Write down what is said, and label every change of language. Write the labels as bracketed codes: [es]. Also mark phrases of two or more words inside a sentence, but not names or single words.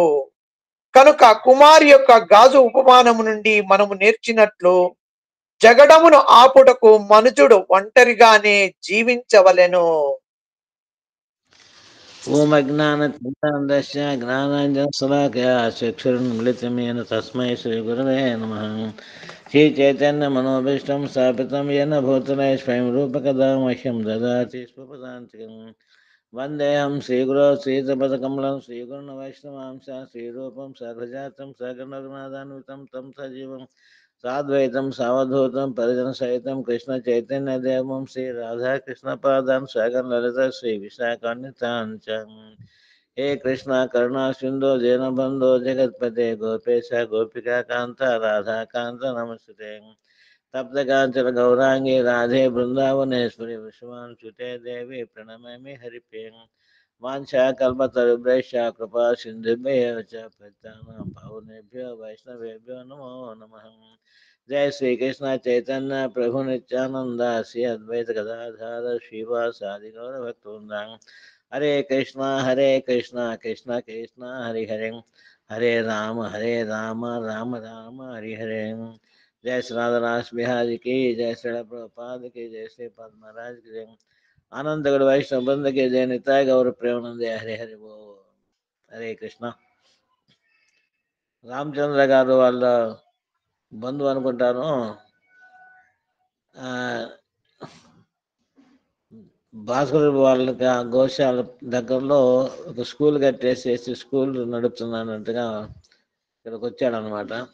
[te] కనుక కుమారి యొక్క గాజు ఉపమానము నుండి మనము నేర్చినట్లు జగడమును ఆపుటకు మనుజుడు ఒంటరిగానే జీవించవలెను. [sa] ఓం అజ్ఞానతిమిరాంధస్య జ్ఞానాంజనశలాకయా చక్షురున్మిళితమేన తస్మై శ్రీగురవే నమః. శ్రీచైతన్యమనోభీష్టం స్థాపితం येन భూతలే స్వయం రూపకదా మహ్యం దదాతి స్వపదాంతికం. వందేహం శ్రీగురో శ్రీతపదకమలం శ్రీగురుణ వైష్ణవాంశ శ్రీరూపం సర్వజాతం సగణరఘునాథాన్వితం తం సజీవం సాద్వైతం సావధూతం పరిజన సహితం కృష్ణ చైతన్య దేవం శ్రీ రాధాకృష్ణ పాదాన్ సగం లలిత శ్రీ విశాఖాన్వితాన్ చ. హే కృష్ణ కరుణా సింధో దీనబంధో జగత్పతే గోపేశ గోపికా కాంత రాధాకాంత నమస్తే. తప్తకాంచన గౌరాంగి రాధే బృందావనేశ్వరి విశ్వాంశుతే దేవి ప్రణమామి హరిప్రియం. వాంఛా కల్పతరుభ్యశ్చ కృపా సింధుభ్యో చ పతితానాం పావనేభ్యో వైష్ణవేభ్యో నమో నమః. జయ శ్రీకృష్ణ చైతన్య ప్రభు నిత్యానంద శ్రీ అద్వైత గదాధర శ్రీవాసాది గౌర భక్తవృంద. హరే కృష్ణ కృష్ణ కృష్ణ హరి హరే హరే రామ రామ రామ హరి హరే. [hi] जय श्री राधा रास बिहारी की जय, श्री प्रभुपाद की जय, श्री पद महाराज की जय, आनंद गढ़ वैष्णव बंद की जय, निताय गौर प्रेमानंद हरे हरे वो. [sa] హరే కృష్ణ. [te] రామచంద్ర గారు వాళ్ళ బంధువు అనుకుంటాను. భాస్కర్ వాళ్ళకి ఆ గోశాల దగ్గరలో ఒక స్కూల్ కట్టేసేసి స్కూల్ నడుపుతున్నానంటగా ఇక్కడికి వచ్చాడు అనమాట.